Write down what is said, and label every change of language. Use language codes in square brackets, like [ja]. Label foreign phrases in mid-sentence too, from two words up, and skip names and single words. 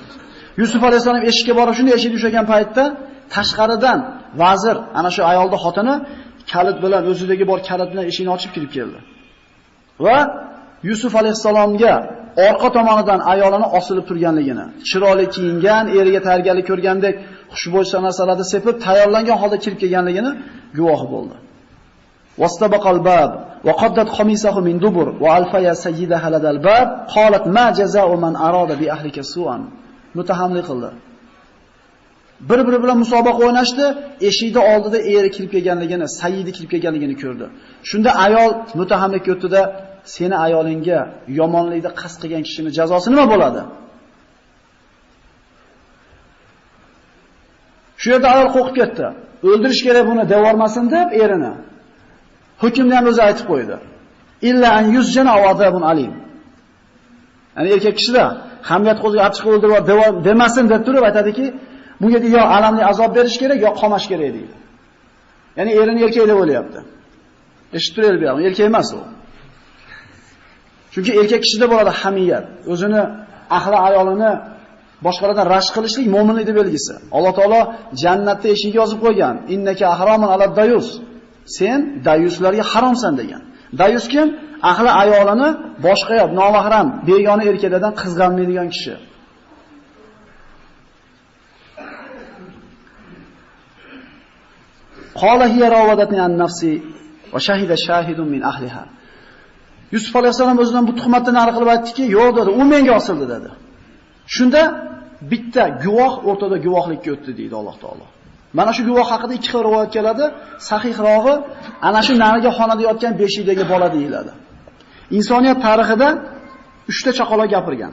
[uz] Yusuf alayhisalom eshikka borib shunday eshikni ushlagan paytda tashqaridan vazir, ana shu ayolning xotini kalit bilan o'zidagi bor kalit bilan eshikni ochib kirib keldi. Va Yusuf alayhisalomga orqa tomonidan ayolini osilib turganligini, chiroyli kiyingan, eriga tayyorgarlik ko'rgandek xushbo'y narsalarni sepib tayyorlangan holda kirib kelganligini guvohi bo'ldi. [ar] واستبقا الباب وقدت قميصه من دبر وألفيا سيدها لدى الباب قالت ما جزاء من أراد بأهلك سوءا. [uz] Mutahamlik qildi. Bir-biri bilan musobaqa o'ynashdi, eshikning oldida eri kirib kelganligini, sayyidi kirib kelganligini ko'rdi. Shunda ayol mutahamlikka o'tdi-da, seni ayolingga yomonlikni qasd qilgan kishining jazosi nima bo'ladi? Shu yerda ayol qo'rqib ketdi. O'ldirish kerak buni, devormasin deb erini. Hukmni ham o'zi aytib qo'ydi. [ar] إلا أن يسجن وعذاب أليم. [uz] Ya'ni erkak kishida hamiyat qo'ziga achchiq o'ldirib demasin deb turib aytadiki, bunga yo alamli azob berish kerak, yo qamash kerak deydi. Ya'ni erini erkak deb o'ylayapti. Eshitib turaylik bu ham, erkak emas u. Chunki erkak kishida bo'ladi hamiyat. O'zini ahli ayolini boshqalardan rashk qilishlik mo'minlikning belgisi. Alloh taolo jannatda eshigi yozib qo'ygan. [ar] إنك أحرم على الديوث. [uz] Sen dayuslarga haromsan degan. Dayus kim? Ahli ayolini boshqa nomahram, begona erkaklardan qizg'anmaydigan kishi. [ar] قال هي راودتني عن نفسي وشهد شاهد من أهلها. [uz] Yusuf alayhisalom o'zidan bu tuhmatni nari qilib aytdiki, yo'q dedi, u menga osildi dedi. Shunda bitta guvoh o'rtada guvohlikka o'tdi deydi Alloh taolo. Mana shu guvoh haqida ikki xil rivoyat keladi. Sahihrog'i ana shu nariga xonada yotgan beshikdagi bola deyiladi. Insoniyat tarixida 3 ta chaqaloq gapirgan.